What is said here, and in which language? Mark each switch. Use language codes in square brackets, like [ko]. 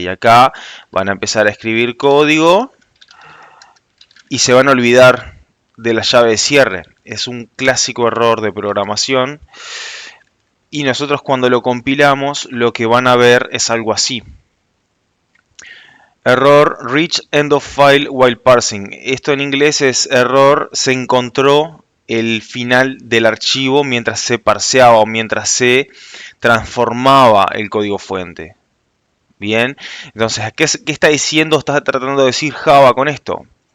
[es] Y acá van a empezar a escribir código y se van a olvidar de la llave de cierre. Es un clásico error de programación. Y nosotros cuando lo compilamos, lo que van a ver es algo así. [en] Error reach end of file while parsing. [es] Esto en inglés es error se encontró el final del archivo mientras se parseaba o mientras se transformaba el código fuente. Bien, entonces, ¿qué está diciendo? Está tratando de decir Java con esto.